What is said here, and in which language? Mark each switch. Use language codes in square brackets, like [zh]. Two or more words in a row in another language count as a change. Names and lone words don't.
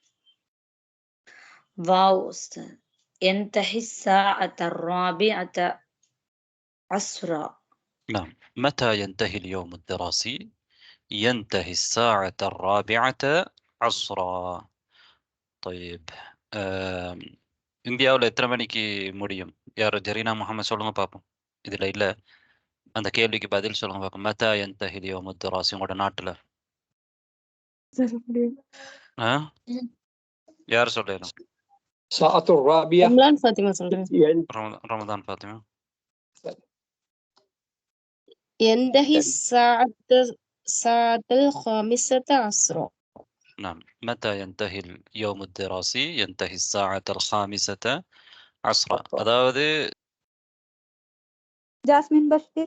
[ar] واو أستاذ. ينتهي الساعة 4 عصرا. نعم. متى ينتهي اليوم الدراسي؟ ينتهي الساعة 4 عصرا. [ta] طيب இந்தியாவில் எத்தனை மணிக்கு முடியும்? யார் ஜெரீனா முகமது சொல்லுங்க பார்ப்போம். இதில் இல்லை, அந்த கேள்விக்கு பதில் சொல்லுங்க பார்ப்போம். [ar] متى ينتهي اليوم الدراسي [ta] உங்களோட நாட்டில் யார் சொல்லணும்? [ar] ساعة الرابعة. [ta] رمضان فاطمة சொல்றேன். ரமதான் ஃபாத்திமா. [ar] ينتهي الساعة 5 عصرا. نعم. متى ينتهي اليوم الدراسي؟ ينتهي الساعة 5 عصرا. அதாவது جاسمين بشير.